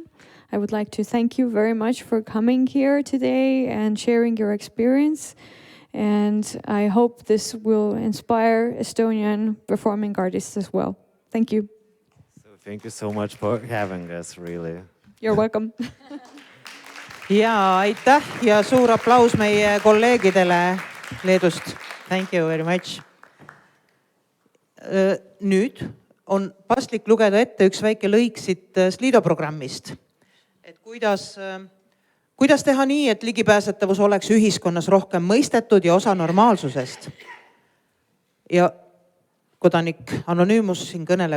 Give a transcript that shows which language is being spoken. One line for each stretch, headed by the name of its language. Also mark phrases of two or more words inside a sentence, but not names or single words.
English: I would like to thank you very much for coming here today and sharing your experience. And I hope this will inspire Estonian performing artists as well. Thank you. So thank you so much for having us, really. You're welcome.
Estonian: Ja aitäh ja suur aplaus meie kolleegidele Leedust.
English: Thank you very much.
Estonian: Nüüd on paslik lugeda ette üks väike lõik siit Slido programmist. Et kuidas teha nii, et ligipääsetavus oleks ühiskonnas rohkem mõistetud ja osa normaalsusest? Ja kodanik Anonüümus siin kõneleb.